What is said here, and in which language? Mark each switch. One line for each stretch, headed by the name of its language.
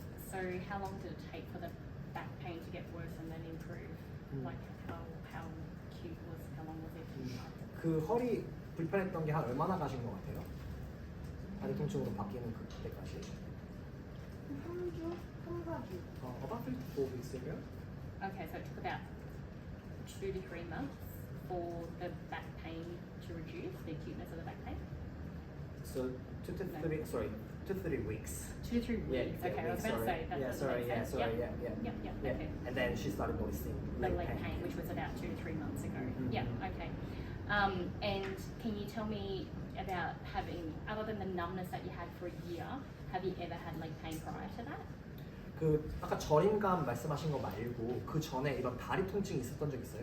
English: So how long did it take for the back pain to get worse and then improve? Like how acute was, how long was it?
Korean: 그 허리 불편했던 게 한 얼마나 가신 것 같아요? 다리 통증으로 바뀌는 그때까지? 3주? 3, 4주.
English: About 3 to 4 weeks ago. Okay, so it took about 2 to 3 months for the back pain to reduce, the acuteness of the back pain. So 2 to 3 weeks. 2 to 3 weeks. Yeah, Okay, I was about to say that yeah, doesn't make sense. yeah. Yep, okay. And then she started noticing The leg pain, which was about 2 to 3 months ago. Mhm. Yeah, okay. And can you tell me about having, other than the numbness that you had for a year, have you ever had leg pain prior to that?
Korean: 그 아까 저림감 말씀하신 거 말고 그 전에 이런 다리 통증이 있었던 적 있어요?